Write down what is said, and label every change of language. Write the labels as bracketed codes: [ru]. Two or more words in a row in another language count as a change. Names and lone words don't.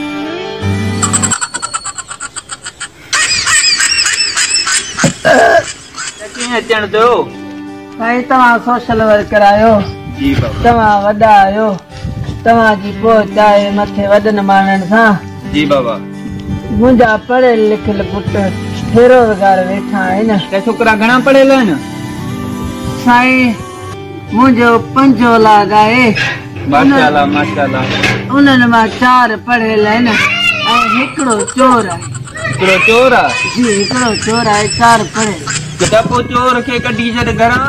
[sd] की अचन दो भाई तमा सोशल वर्कर आयो जी बाबा तमा वडा आयो तमा जी पहुंच आए मथे वदन मानन सा जी बाबा मुंजा पढ़े लिखल पुट बेरोजगार वेठा है ना ते छोकरा घणा पढ़ेला है ना साईं मुझो पंजो लाग आए माशाल्लाह माशाल्लाह उन्हनि मां 4 पढ़ियल आहिनि ऐं हिकिड़ो चोर आहे हिकिड़ो चोर आहे जी हिकिड़ो चोर आहे 4 पढ़ियल त पोइ चोर खे कढी छॾ घरां